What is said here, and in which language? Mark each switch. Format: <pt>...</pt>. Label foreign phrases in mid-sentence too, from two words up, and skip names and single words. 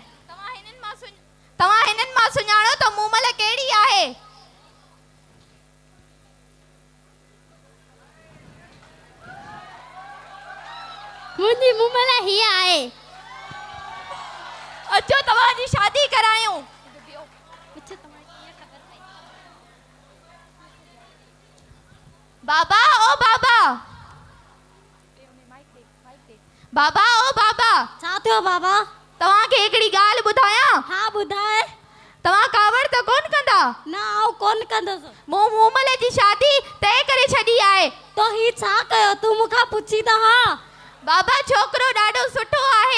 <sd>तव्हां हिननि मां सुञाणो त मूमल कहिड़ी आहे? मुंहिंजी मूमल हीअ आहे। अचो तव्हांजी शादी करायूं। बाबा ओ बाबा। बाबा ओ बाबा। छा थियो बाबा? तव्हांखे हिकिड़ी ॻाल्हि ॿुधायां? हाँ ॿुधाए। तव्हां कावड़ त कोन कंदा? न आऊं कोन कंदसि। मूं मूमल जी शादी तय करे छॾी आहे। तो ही छा कयो तूं मूंखां पुछी त हाँ। बाबा छोकिरो ॾाढो सुठो आहे।</sd>